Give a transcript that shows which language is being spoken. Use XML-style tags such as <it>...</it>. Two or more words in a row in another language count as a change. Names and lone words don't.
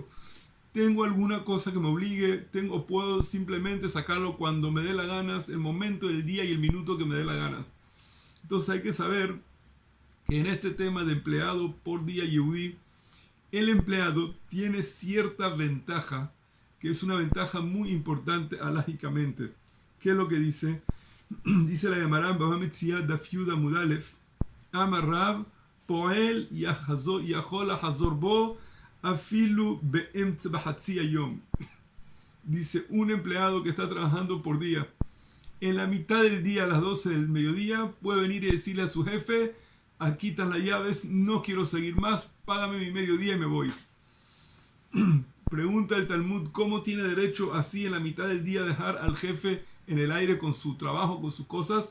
<es>Tengo alguna cosa que me obligue, puedo simplemente sacarlo cuando me dé la gana, el momento, el día y el minuto que me dé la gana. Entonces hay que saber que en este tema de empleado por día yehudí, el empleado tiene cierta ventaja, que es una ventaja muy importante alágicamente. ¿Qué es lo que dice? Dice la Gemara en</es> <he>בבא מציעא דף י עמוד א, אמר רב פועל יכול לחזור בו אפילו באמצע בחצי היום.</he> <es>Dice, un empleado que está trabajando por día, en la mitad del día, a las 12 del mediodía, puede venir y decirle a su jefe: aquí están las llaves, no quiero seguir más, págame mi mediodía y me voy. Pregunta el Talmud, ¿cómo tiene derecho así en la mitad del día dejar al jefe en el aire con su trabajo, con sus cosas?</es>